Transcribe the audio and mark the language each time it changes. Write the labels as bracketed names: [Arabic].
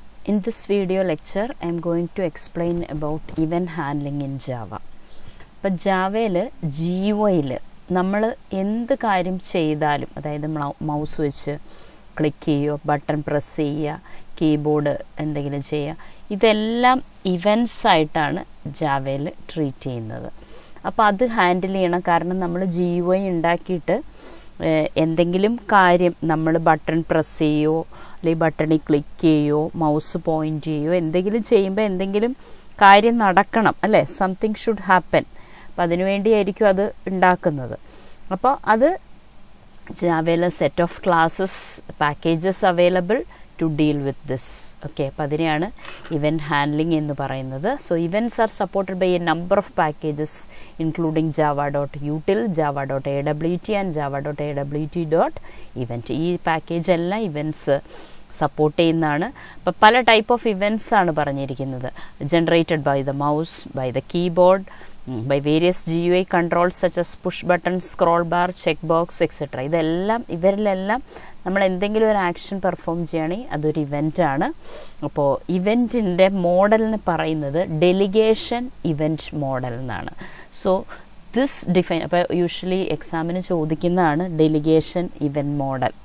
[English] In this video lecture, I am going to explain about event handling in Java. [Malayalam] ഇപ്പോൾ ജാവയിൽ GUIയിൽ നമ്മൾ എന്ത് കാര്യം ചെയ്താലും, അതായത് മൗസ് വെച്ച് ക്ലിക്ക് ചെയ്യുക, ബട്ടൺ പ്രസ് ചെയ്യുക, കീബോർഡ് എന്തെങ്കിലും ചെയ്യുക, ഇതെല്ലാം ഇവൻറ്റ്സ് ആയിട്ടാണ് ജാവയിൽ ട്രീറ്റ് ചെയ്യുന്നത്. അപ്പോൾ അത് ഹാൻഡിൽ ചെയ്യണം. കാരണം നമ്മൾ GUI ഉണ്ടാക്കിയിട്ട് എന്തെങ്കിലും കാര്യം നമ്മൾ ബട്ടൺ പ്രസ് ചെയ്യുകയോ അല്ലെങ്കിൽ ബട്ടണിൽ ക്ലിക്ക് ചെയ്യുകയോ മൗസ് പോയിൻ്റ് ചെയ്യുകയോ എന്തെങ്കിലും ചെയ്യുമ്പോൾ എന്തെങ്കിലും കാര്യം നടക്കണം, അല്ലേ? [English] Something should happen. [Malayalam] അപ്പോൾ അതിനുവേണ്ടിയായിരിക്കും അത് ഉണ്ടാക്കുന്നത്. അപ്പോൾ അത് ജാവയിലെ [English] Set of classes packages available to deal with this. Okay, [Malayalam] അപ്പോൾ അതിനെയാണ് ഇവൻറ്റ് ഹാൻഡ്ലിംഗ് എന്ന് പറയുന്നത്. [English] So events are supported by a number of packages including java.util, java.awt and java.awt.event. [Malayalam] ഈ പാക്കേജ് എല്ലാം ഇവൻറ്റ്സ് സപ്പോർട്ട് ചെയ്യുന്നതാണ്. അപ്പോൾ പല ടൈപ്പ് ഓഫ് ഇവൻറ്റ്സ് ആണ് പറഞ്ഞിരിക്കുന്നത്. [English] Generated by the mouse, by the keyboard, by various GUI controls such as push button, scroll bar, checkbox, etc. [Malayalam] ഇവരിലെല്ലാം നമ്മൾ എന്തെങ്കിലും ഒരു ആക്ഷൻ പെർഫോം ചെയ്യുകയാണെങ്കിൽ അതൊരു ഇവൻ്റ് ആണ്. അപ്പോൾ ഇവൻറ്റിൻ്റെ മോഡലിന് പറയുന്നത് ഡെലിഗേഷൻ ഇവൻറ്റ് മോഡൽ എന്നാണ്. [English] so this define, [Malayalam] അപ്പോൾ യൂഷ്വലി എക്സാമിന് ചോദിക്കുന്നതാണ് ഡെലിഗേഷൻ ഇവൻറ്റ് മോഡൽ.